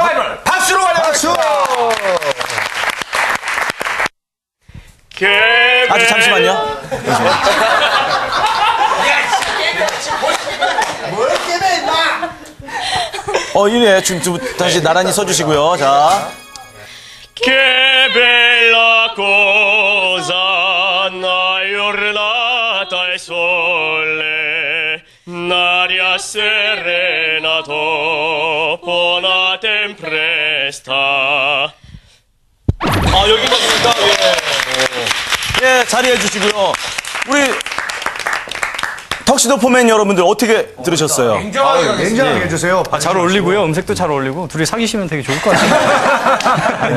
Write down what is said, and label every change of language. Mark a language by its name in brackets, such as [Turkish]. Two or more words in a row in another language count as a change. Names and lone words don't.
[Korean] 서바이벌 박수로 환영하겠습니다. 아주 잠시만요. 이래 지금 다시 나란히 서주시고요. 자. [Italian] Che bella cosa una giornata al sole, un'aria serena dopo una tempesta. [Korean] 여기까지입니다. 예, 자리해 주시고요. 우리 턱시도 포맨 여러분들 어떻게 들으셨어요? 냉정하게 해주세요. 잘 어울리고요. 음색도 잘 어울리고 둘이 사귀시면 되게 좋을 것 같아요.